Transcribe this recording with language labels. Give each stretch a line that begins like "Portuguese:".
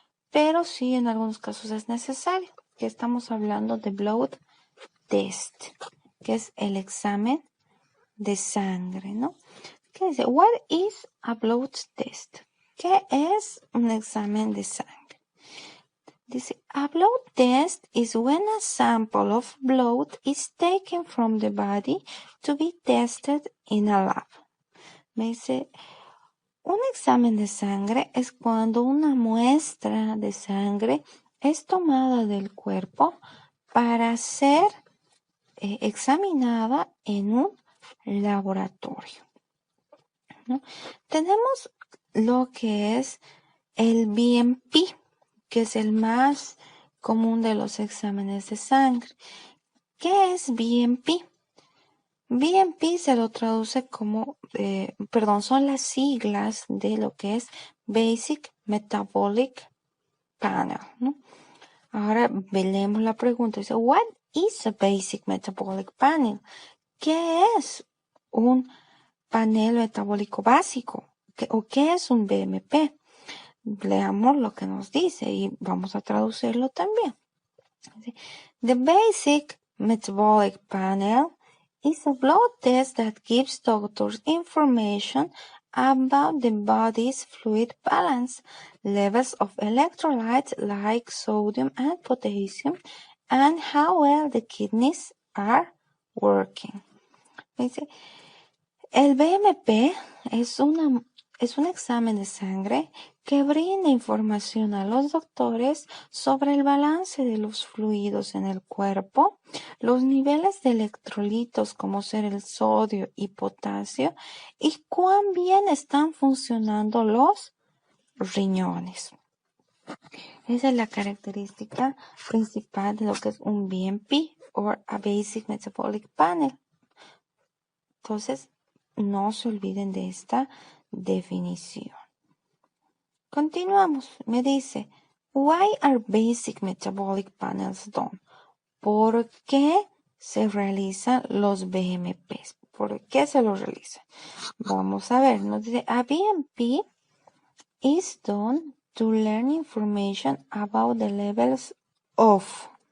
Spanish: Pero sí en algunos casos es necesario, que estamos hablando de blood test, que es el examen de sangre, ¿no? ¿Qué dice?
English: What is a blood test?
Spanish: ¿Qué es un examen de sangre? Dice,
English: a blood test is when a sample of blood is taken from the body to be tested in a lab.
Spanish: Me dice, un examen de sangre es cuando una muestra de sangre es tomada del cuerpo para ser examinada en un laboratorio, ¿no? Tenemos lo que es el BMP, que es el más común de los exámenes de sangre. ¿Qué es BMP? BMP se lo traduce como, son las siglas de lo que es Basic Metabolic Panel, ¿no? Ahora leemos la pregunta. Dice,
English: what is a Basic Metabolic Panel?
Spanish: ¿Qué es un panel metabólico básico? ¿O qué es un BMP? Leamos lo que nos dice y vamos a traducirlo también.
English: The Basic Metabolic Panel is a blood test that gives doctors information about the body's fluid balance, levels of electrolytes like sodium and potassium, and how well the kidneys are working.
Spanish: El BMP es un examen de sangre que brinda información a los doctores sobre el balance de los fluidos en el cuerpo, los niveles de electrolitos como ser el sodio y potasio y cuán bien están funcionando los riñones. Esa es la característica principal de lo que es un BMP o a Basic Metabolic Panel. Entonces, no se olviden de esta definición. Continuamos. Me dice,
English: why are basic metabolic panels done?
Spanish: ¿Por qué se realizan los BMPs? ¿Por qué se los realizan? Vamos a ver. Nos dice,
English: a BMP is done to learn information about the levels of.